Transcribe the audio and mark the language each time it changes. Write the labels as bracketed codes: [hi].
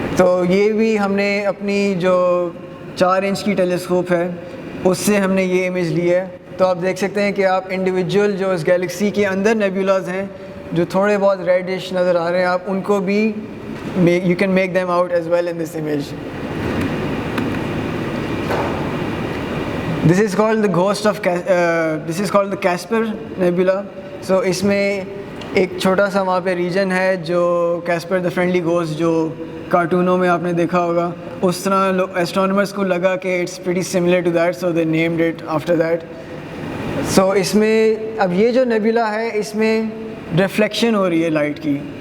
[ur] تو یہ بھی ہم نے اپنی جو 4 انچ کی ٹیلیسکوپ ہے اس سے ہم نے یہ امیج لی ہے. تو آپ دیکھ سکتے ہیں کہ آپ انڈیویجول جو اس گیلیکسی کے اندر نیبولاز ہیں جو تھوڑے بہت ریڈش نظر آ رہے ہیں, آپ ان کو بھی [en] You can make them out as well in this image. This is called the ghost of this is called the casper nebula. [ur] سو اس میں ایک چھوٹا سا وہاں پہ ریجن ہے جو کیسپر دا فرینڈلی گھوسٹ جو کارٹونوں میں آپ نے دیکھا ہوگا, اس طرح ایسٹرونامرس کو لگا کہ [en] It's pretty similar to that, so they named it after that. [ur] سو اس میں اب یہ جو نیبولا ہے اس میں ریفلیکشن ہو رہی ہے لائٹ کی.